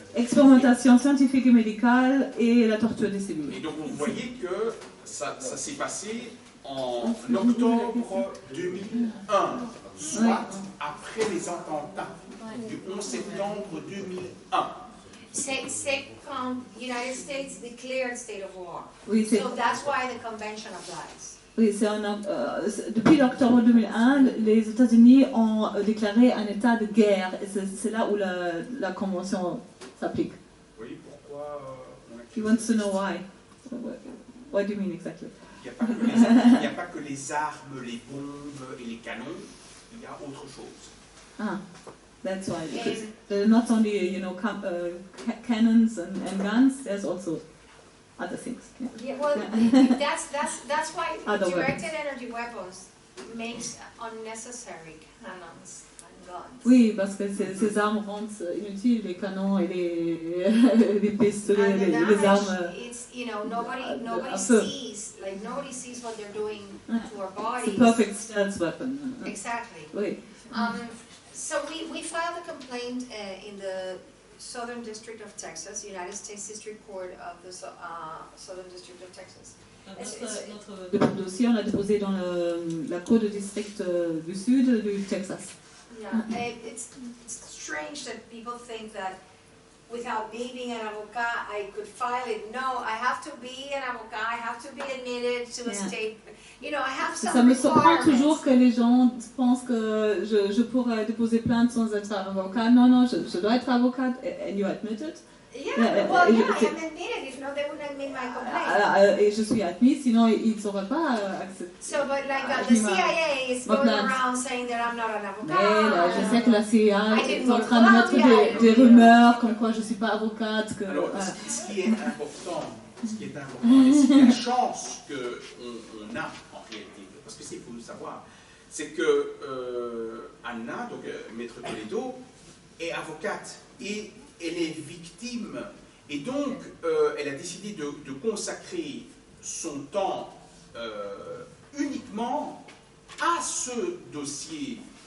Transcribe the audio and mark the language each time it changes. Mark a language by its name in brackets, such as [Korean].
[French] Expérimentation scientifique et médicale et la torture des civils. Et donc vous voyez que ça s'est passé en octobre 2001, soit après les attentats du 11 septembre 2001. C'est quand [English] United States declared state of war. [French] Oui, [English] so that's why the convention applies. [French] Oui, depuis l'octobre 2001, les États-Unis ont déclaré un état de guerre et c'est là où la convention s'applique. Oui, pourquoi [English] He wants to know why. What do you mean exactly? [French] Il n'y a pas que les armes, les bombes et les canons, il y a autre chose. [English] Ah, that's why. Because not only cannons and guns, there's also other things. Yeah, well, that's why Other directed energy weapons makes unnecessary cannons and guns. [French] Oui, parce que ces armes rendent inutiles les canons et les pistolets, les armes. [English] It's, nobody sees what they're doing to our bodies. It's a perfect stealth weapon. Exactly. [French] Oui. [English] So we filed a complaint in the Southern District of Texas, United States District Court of the Southern District of Texas. [French] Notre dossier, on l'a déposé dans la cour de district du sud du Texas. [English] Yeah, it's strange that people think that without me being an avocat, I could file it. No, I have to be an avocat, I have to be admitted to a state. I have some [French] Ça me surprend [English] requirements. [French] toujours que les gens pensent que je pourrais déposer plainte sans être avocat. Non, je dois être avocate, [English] and you admit it. Yeah, well, yeah, I am admitted. If not, they wouldn't admit my complaint. [French] Et je suis admise, sinon ils ne sauraient pas accepter. [English] So, but like the CIA is going around saying that I'm not an avocat. [French] Mais là, je sais que la CIA est en train de mettre des rumeurs comme quoi je ne suis pas avocate. Alors, ce qui est important, et c'est la chance qu'on a en réalité, parce que c'est pour nous savoir, c'est que Anna, donc Maître Toledo, est avocate et elle est victime, et donc elle a décidé de consacrer son temps uniquement à ce dossier.